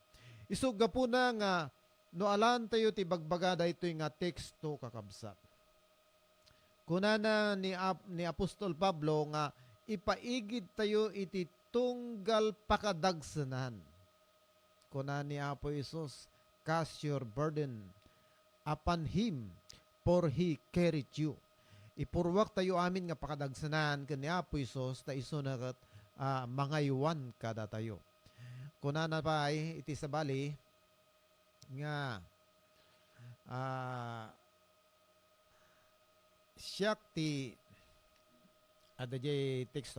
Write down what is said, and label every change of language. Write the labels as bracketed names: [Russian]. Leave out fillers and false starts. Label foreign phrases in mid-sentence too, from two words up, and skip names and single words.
[Iloko] Isugga po na nga no alan tayo ti bagbaga daytoy nga teksto kakabsat. Kunana ni Apostol Pablo nga ipaigid tayo iti tunggal pakadagsenan. Kunana ni Apo Isus, [English] cast your burden upon him for he carried you. [Iloko] Ipurwak tayo amin nga pakadagsenan ken ni Apo Isus ta isu na ket mangaywan kada tayo. Kunana pa ay iti sabali nga siyak ti adajay teksto.